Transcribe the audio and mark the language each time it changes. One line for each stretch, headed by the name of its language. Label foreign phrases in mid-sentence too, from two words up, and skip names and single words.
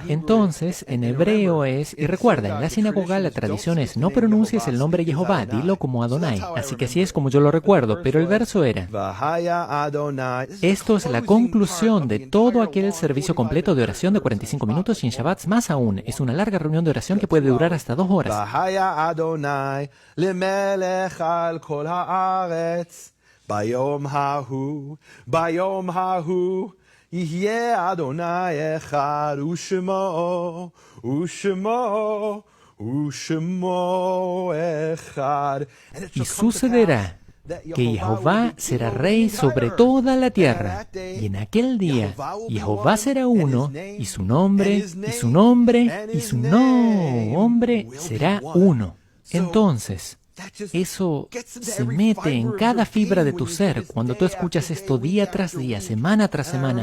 Spanish: Entonces, en hebreo es, y recuerda, en la sinagoga la tradición es no pronuncies el nombre Jehová, dilo como Adonai. Así que así es como yo lo recuerdo, pero el verso era: esto es la conclusión de todo aquel servicio completo de oración de 45 minutos y en Shabbat más aún. Es una larga reunión de oración que puede durar hasta 2 horas.
Hebrew: ביום ההוא יהיה אדוני אחד ושמו אחד.
Spanish: Y sucederá que Jehová será rey sobre toda la tierra, y en aquel día Jehová será uno, y su nombre será uno. Entonces, eso se mete en cada fibra de tu ser cuando tú escuchas esto día tras día, semana tras semana.